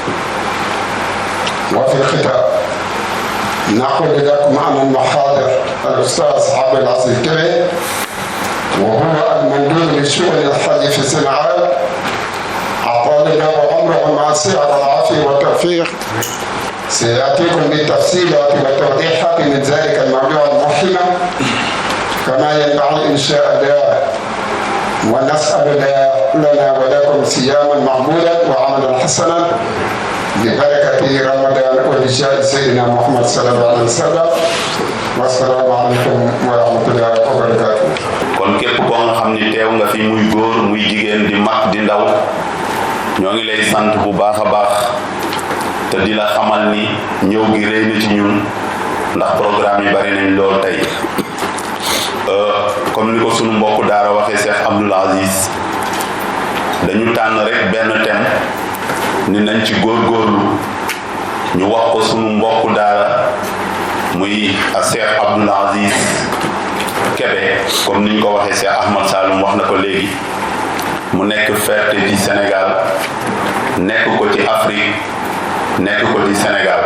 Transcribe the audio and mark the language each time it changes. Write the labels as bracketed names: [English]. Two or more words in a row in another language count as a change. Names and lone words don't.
[Arabic] وفي الختام نقول لكم أن المحاضر الأستاذ عبد العزيز كبير، وهو المندوب لشؤون الحج في الصناعات، أطال الله عمره مع الصحة والعافية والتوفيق، سيأتيكم بالتفصيلات والتوضيحات من ذلك الموضوع المهم كما ينبغي إن شاء الله. ونسأل الله لنا ولكم صياما مقبولا وعملا حسنا ببركة رمضان وبجاه سيدنا محمد صلى الله عليه وسلم. والسلام عليكم ورحمة الله وبركاته. [Wolof] kon képp koo nga xam ni teew nga fi muy góor muy jigéen di mag di ndaw ñoo ngi lay sant bu baax a baax te di la xamal ni ñëw gi rëy na ci ñun ndax programme yi bari nañ lool tey. comme ni ko sunu mbokk daara waxee Cheikh Abdoul Aziz, dañu tànn rek benn thème ni nañ ci góorgóorlu ñu wax ko sunu mbokk daara muy Cheikh Abdoul Aziz Kébé, comme niñ ko waxee Cheikh Ahmad Saloum wax na ko léegi, mu nekk fierté ci Sénégal, nekk ko ci Afrique, nekk ko ci Sénégal.